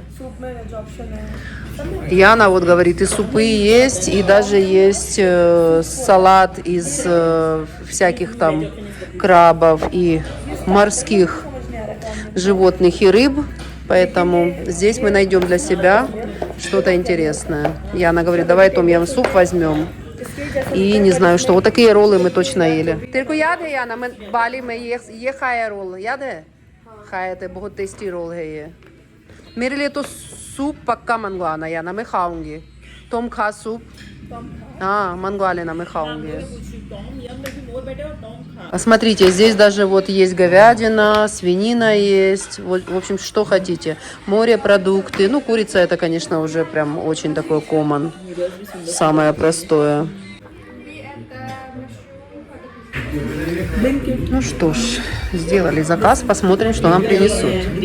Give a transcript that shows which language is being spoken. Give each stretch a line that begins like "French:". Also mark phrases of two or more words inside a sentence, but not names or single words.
Russian: Яна вот говорит, и супы есть, и даже есть салат из всяких там крабов и морских животных и рыб. Поэтому здесь мы найдем для себя что-то интересное. Яна говорит, давай том-ям суп возьмем. И не знаю что. Вот такие роллы мы точно ели. Только яде, Яна, мы в Бали мы
Hindi: ये खाया रोल याद है खाए थे बहुत टेस्टी रोल है ये मेरे लिए तो सूप पक्का मंगवाना याना मैं खाऊंगी तुम खा सूप हाँ मंगवा लेना मैं खाऊंगी.
Russian: Смотрите, здесь даже вот есть говядина, свинина есть, вот, в общем, что хотите. Морепродукты, ну, курица это, конечно, уже прям очень такой common, самое простое. Ну что ж, сделали заказ, посмотрим, что нам принесут.